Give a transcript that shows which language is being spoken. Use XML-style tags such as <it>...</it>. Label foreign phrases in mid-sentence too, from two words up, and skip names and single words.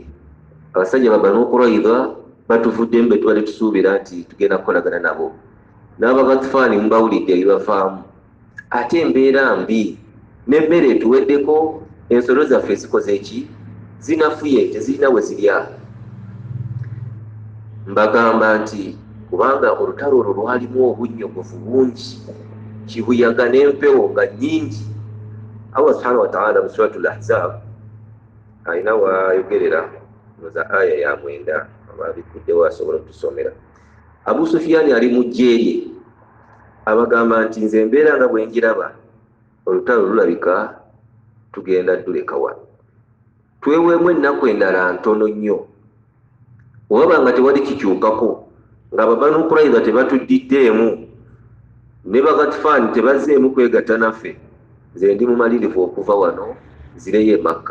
<lg>Abasajja ba Banu Qurayza batuvuddemu be twali tusuubira nti tugenda kukolagana nabo, n'Abagatfaani mubawulidde ebibafaamu, ate embeera mbi n'emmere etuweddeko, ensolo zaffe zikoze eki? Zinafuye, tezirina we zirya. Mbagamba nti kubanga olutalo olwo lwalimu obunnyogovu bungi, kibuyaga n'empewo nga nnyingi. Allah</lg> <ar>سبحانه وتعالى</ar> <lg>mu suratul Ahzab alina wayogerera za aya ya 9 ababikuddewo asobola okutusomera. Abu Sufyan ali mu jje lye, abagamba nti nze mbeera nga bwe njiraba olutalo lulabika tugenda tuleka wano, tweweemu ennaku endala ntono nnyo, waba nga tewali kikyukako, nga Banu Qurayza tebatudiddeemu ne Ghatafan tebazzeemu kwegatta naffe, nze ndi mumalirivu okuva wano nzireyo e Makka.</lg>